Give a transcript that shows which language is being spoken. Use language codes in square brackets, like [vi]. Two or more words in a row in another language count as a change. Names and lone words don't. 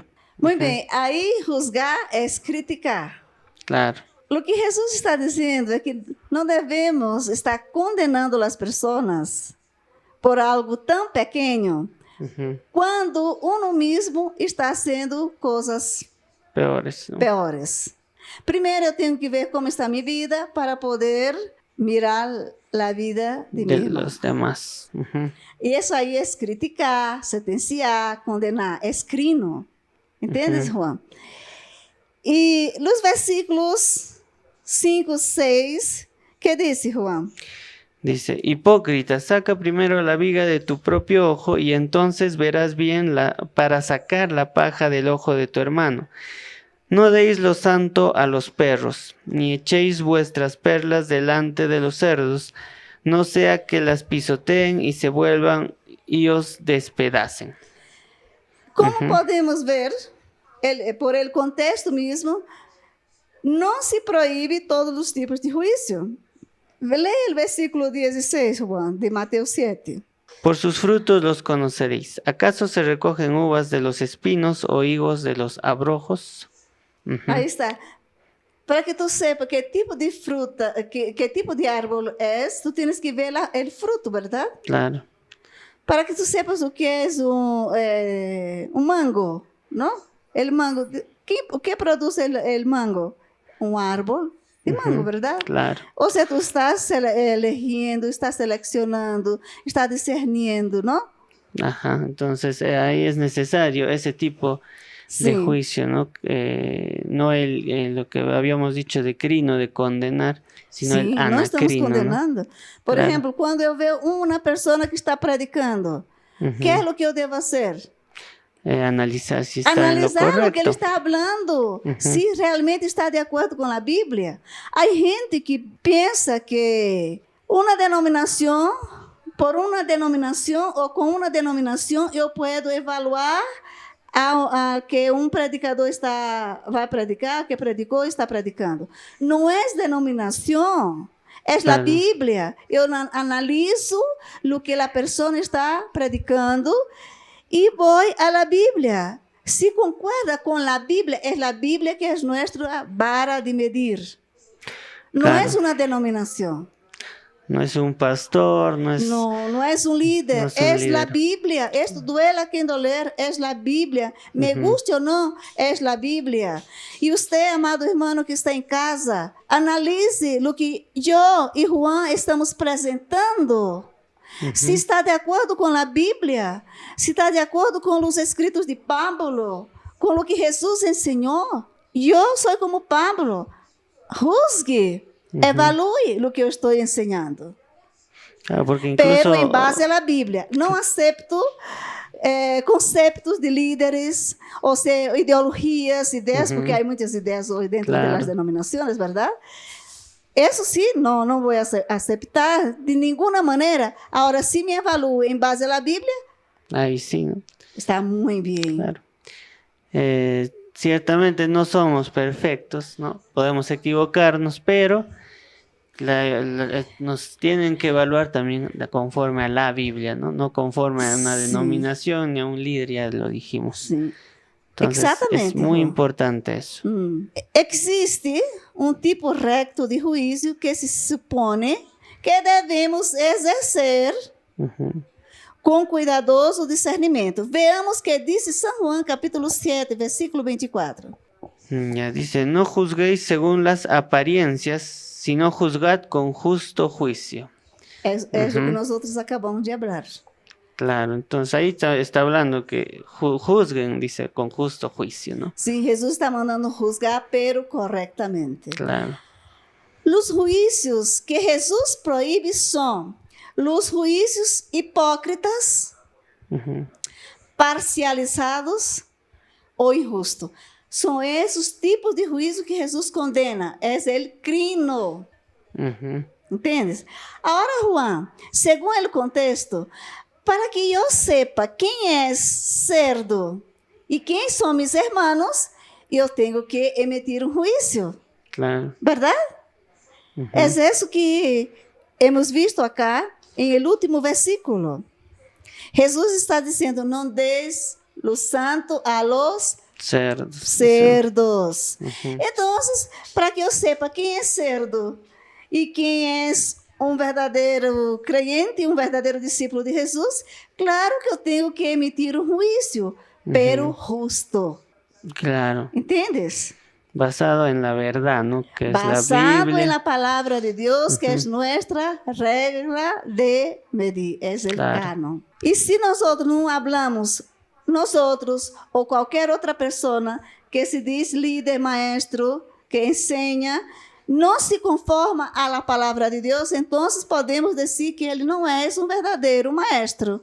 [es] Muy bien, ahí juzgar es criticar. Claro. Lo que Jesús está diciendo es que no debemos estar condenando a las personas por algo tan pequeño, cuando uno mismo está haciendo cosas peores, ¿no? Peores. [pt] Primeiro eu tenho que ver como está a minha vida para poder [es] mirar la vida de mi [pt] de irmão. [es] los demás. Ujú. [pt] Isso aí é criticar, sentenciar, condenar, é crino. Entendes, Juan? E nos versículos 5, 6, que disse, Juan? [es] Dice, hipócrita, saca primero la viga de tu propio ojo y entonces verás bien para sacar la paja del ojo de tu hermano. No deis lo santo a los perros, ni echéis vuestras perlas delante de los cerdos, no sea que las pisoteen y se vuelvan y os despedacen. [pt] Como podemos ver, por [es] el contexto [pt] mesmo, não se proíbe todos os tipos de juízo. Leia o versículo 16, Juan, de Mateus 7. [es] Por sus frutos los conoceréis. ¿Acaso se recogen uvas de los espinos o higos de los abrojos? [pt] Aí está. Para que tu sepa que tipo de fruta, que tipo de árbol é, tu tens que ver o fruto, verdade? [es] Claro. [pt] Para que tu sepas o que é um mango, não? O mango, o que produz o mango? Um árbol de mango, verdade? [es] Claro. [pt] Ou seja, tu estás elegendo, estás selecionando, estás discernindo, não? [es] Ajá, entonces ahí es necesario ese tipo de [pt] Sim. [es] juicio, ¿no? No lo que habíamos dicho de crino, de condenar, sino [pt] Sim, [es] el [pt] nós estamos [es] anacrino, ¿no? [pt] condenando. Por [es] Claro. [pt] exemplo, quando eu vejo uma pessoa que está predicando, [es] Ujú. [pt] que é o que eu devo fazer? [es] Analizar si está [pt] Analisar [es] en lo [pt] o que ele [es] correcto. [pt] está falando, se realmente está de acordo com a Bíblia. Há gente que pensa que uma denominação, por uma denominação ou com uma denominação, eu posso evaluar a que um predicador vai predicar, que predicou está predicando. Não é denominação, é a [es] Claro. [pt] Bíblia. Eu analiso o que a pessoa está predicando e vou à Bíblia. Se concorda com a Bíblia, é a Bíblia que é nossa vara de medir. Não [es] Claro. [pt] é uma denominação. [es] No es un pastor, no es... No es un líder, No es un es la líder. Biblia. Esto duela quien doler, es la Biblia. Me guste o no, es la Biblia. Y usted, amado hermano que está en casa, analice lo que yo y Juan estamos presentando. [pt] Se está de acordo com a Bíblia, se está de acordo com os escritos de Pablo, com o que Jesus ensinou. Eu sou como Pablo. Juzgue, evalue o que eu estou ensinando. [es] Claro, porque incluso... [pt] Pero em base à Bíblia. Não acepto conceitos de líderes, ou seja, ideologias, ideias, porque há muitas ideias hoje dentro [es] Claro. [pt] das denominações, verdade? Isso sim, não vou aceitar de nenhuma maneira. Agora, se me evaluo em base à Bíblia, [es] Ahí sí, ¿no? [pt] está muito bem. [es] Claro. Ciertamente no somos perfectos, ¿no? Podemos equivocarnos, pero nos tienen que evaluar también conforme a la Biblia, ¿no? No conforme a una Sí. denominación ni a un líder, ya lo dijimos. [pt] Sim. [es] Entonces, [pt] Exatamente, [es] es muy [pt] Juan. [es] importante eso. [pt] Existe um tipo recto de juízo que se supõe que devemos exercer [es] Ujú. [pt] com cuidadoso discernimento. Veamos que disse São João, capítulo 7, versículo 24. [es] Ya dice, no juzguéis según las apariencias, sino juzgad con justo juicio. [pt] É o que nós outros acabamos de falar. [es] Claro, entonces ahí está hablando que juzguen, dice, con justo juicio, ¿no? [pt] Sim, Jesus está mandando juzgar, pero corretamente. [es] Claro. [pt] Os juízos que Jesus proíbe são os juízos hipócritas, [es] Ujú. [pt] parcializados ou injustos. São esses tipos de juízo que Jesus condena. É o crino. [es] Ujú. [pt] Entendes? Agora, Juan, segundo o contexto, para que eu sepa quem é cerdo e quem são meus irmãos, eu tenho que emitir um juízo. [es] Claro. [pt] Verdade? É isso que [es] hemos visto acá em el último versículo. [pt] Jesus está dizendo: não des [es] lo santo a los Cerdos. cerdos. [pt] Então, para que eu sepa quem é cerdo e quem é um verdadeiro crente, um verdadeiro discípulo de Jesus, claro que eu tenho que emitir um juízo, [es] pero justo. Claro. [pt] Entendes? [es] Basado en la verdad, ¿no? Que es la basado Biblia. en la palabra de Dios, que es nuestra regla de medir, es el Claro. canon. Y si nosotros no hablamos, nosotros o cualquier otra persona que se dice líder, maestro, que enseña, no se conforma a la palabra de Dios, entonces podemos decir que él no es un verdadero maestro.